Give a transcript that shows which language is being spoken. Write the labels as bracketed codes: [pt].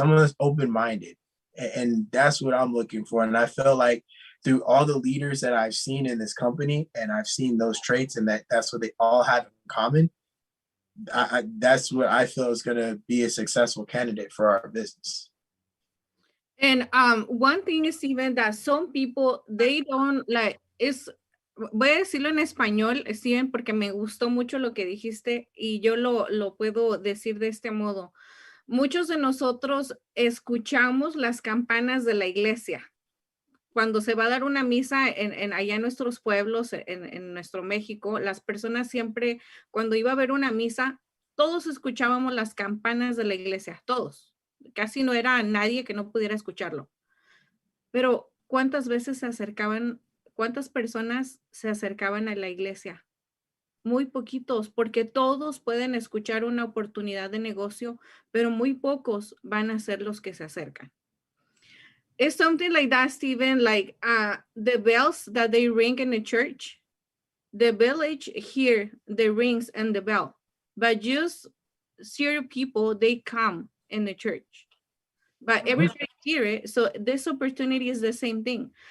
[en] Someone that's open-minded. And that's what I'm looking for. And I feel like through all the leaders that I've seen in this company, and I've seen those traits, and that's what they all have in common, that's what I feel is going to be a successful candidate for our business. And one thing is even that some people, they don't like, [es] voy a decirlo en español, Steven, porque me gustó mucho lo que dijiste y yo lo puedo decir de este modo. Muchos de nosotros escuchamos las campanas de la iglesia. Cuando se va a dar una misa allá en nuestros pueblos, en nuestro México, las personas siempre, cuando iba a haber una misa, todos escuchábamos las campanas de la iglesia, todos. Casi no era nadie que no pudiera escucharlo. Pero, ¿cuántas personas se acercaban a la iglesia? Muy poquitos, porque todos pueden escuchar una oportunidad de negocio, pero muy pocos van a ser los que se acercan. [en] It's something like that, Stephen, like the bells that they ring in the church, the village hear the rings and the bell, but just zero people, they come in the church. But everybody hear it, so this opportunity is the same thing.